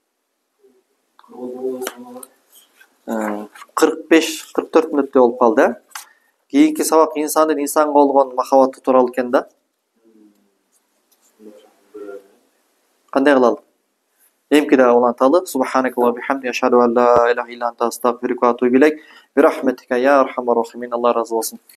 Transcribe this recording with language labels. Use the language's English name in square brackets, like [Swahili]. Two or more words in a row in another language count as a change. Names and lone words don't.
[Kyrgyz] 45-44 мүнөттөй болуп калды. Кийинки сабак инсандын инсанга болгон махабаты тууралуу экен да. Кандай кылалы? Эмки дагы уланталы. [Arabic] سبحانك اللهم بحمدك أشهد أن لا إله إلا أنت أستغفرك وأتوب إليك. برحمتك يا أرحم الراحمين. [Kyrgyz] Алла разы болсун.